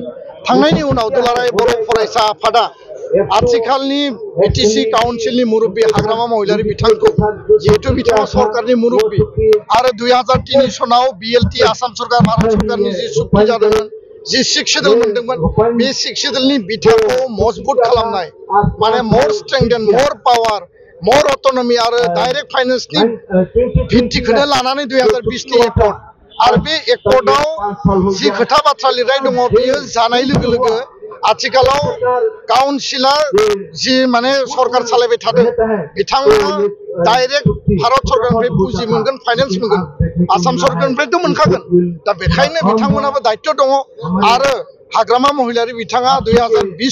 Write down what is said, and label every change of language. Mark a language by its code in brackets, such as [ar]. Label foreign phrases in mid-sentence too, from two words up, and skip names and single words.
[brx] थांनायनि उनाव दुलाराय बर' फरायसा आफादा आथिखालनि BTC काउन्सिलनि मुरब्बी हाग्रामा महिलारि बिथांखौ, जिहेतु बिथाङा सरकारनि मुरब्बी आरो 2003 सनाव BLT आसाम सरकार, भारत सरकारनि जि सुक्ति जादोंमोन, जि 6 शिड्युल मोनदोंमोन, बे 6 शिड्युलनि बिथाखौ मजबुत खालामनाय, माने [en] more strength and more power more autonomy [brx] आरो [en] direct finance [brx] नि भित्तिखौनो लानानै 2020 नि एकर्ड आरो बे एकर्डआव जि खोथा बाथ्रा लिरनाय दङ बेयो जानाय लोगो लोगो आथिखालाव काउन्सिलर जि माने सरकार सालायबाय थादों बिथांमोना डाइरेक्ट भारत सरकारनिफ्राय पुंजि मोनगोन फाइनेन्स मोनगोन आसाम सरकारनिफ्रायथ' मोनखागोन दा बेखायनो बिथांमोनाबो दायित्व दङ आरो हाग्रामा महिलारि बिथाङा 2020